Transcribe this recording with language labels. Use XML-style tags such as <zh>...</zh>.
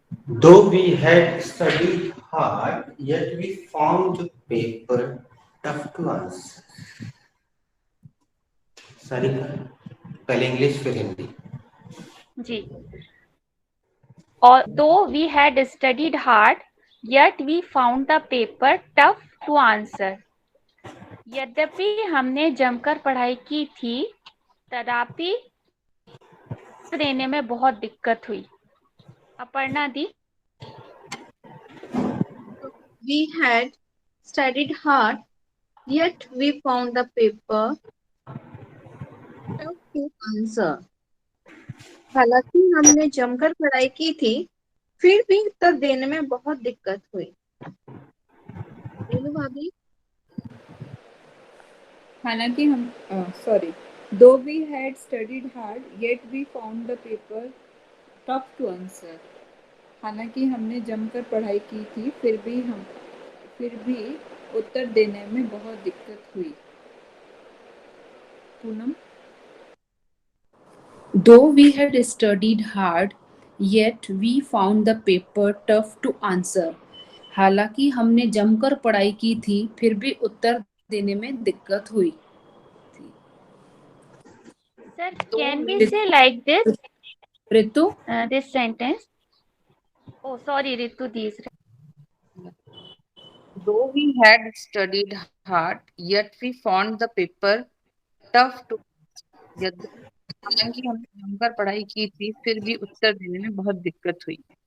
<en>Though we had studied hard, yet we found the paper tough to answer.</en> <hi>Sarika, पहले English फिर हिंदी. जी.</hi> <en>Although we had studied hard, yet we found the paper tough to answer.</en> <hi>यद्यपि हमने जमकर पढ़ाई की थी, तथापि देने में बहुत दिक्कत हुई. अपर्णा दी.</hi> <en>We had studied hard, yet we found the paper tough to answer.</en> <hi>हालांकि हमने जमकर पढ़ाई की थी, फिर भी उत्तर देने में बहुत दिक्कत हुई. रेणु भाभी. हालांकि हम</hi> <en>Sorry though we had studied hard yet we found the paper tough to answer.</en> <hi>हालांकि हमने जमकर पढ़ाई की थी, फिर भी उत्तर देने में बहुत दिक्कत हुई. Poonam.</hi> <en>Though we had studied hard, yet we found the paper tough to answer.</en> <hi>हालांकि हमने जमकर पढ़ाई की थी, फिर भी उत्तर देने में दिक्कत हुई.</hi> <en>Sir, can we say like this? Ritu? This sentence. Oh, sorry, Ritu. These. Though we had studied hard, yet we found the paper tough to.</en> <hi>हालांकि हमने जमकर पढ़ाई की थी, फिर भी उत्तर देने में बहुत दिक्कत हुई.</hi>